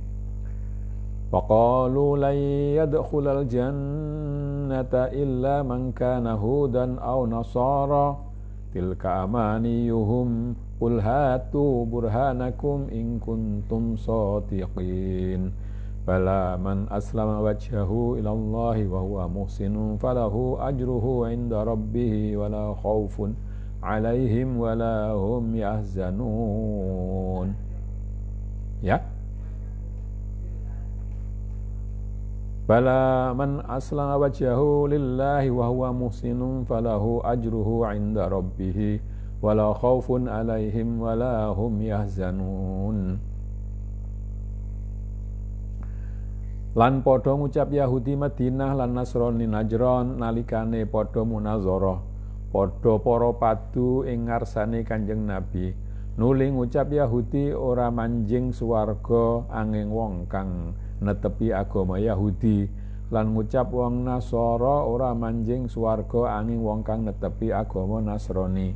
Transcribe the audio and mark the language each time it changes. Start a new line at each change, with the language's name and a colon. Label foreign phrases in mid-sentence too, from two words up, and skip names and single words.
Arabic: فقالوا لا يدخل الجنة إلا من كان هودا أو نصارى تلك أمانيهم قل هاتوا برهانكم إن كنتم صادقين بلى من أسلم وجهه إلى الله وهو محسن فله أجره عند ربه ولا خوف عليهم ولا هم يحزنون. Ya, بلى من أسلم وجهه لله وهو محسن فله أجره عند ربه ولا خوف عليهم ولا هم يحزنون.
Javanese: Lan padha ngucap Yahudi Madinah lan Nasrani Najran nalikane padha munazarah, padha para padu ing ngarsane Kanjeng Nabi, nuli ngucap Yahudi ora manjing swarga angin wong kang netepi agama Yahudi, lan ngucap wong Nasara ora manjing swarga angin wong kang netepi agama Nasrani.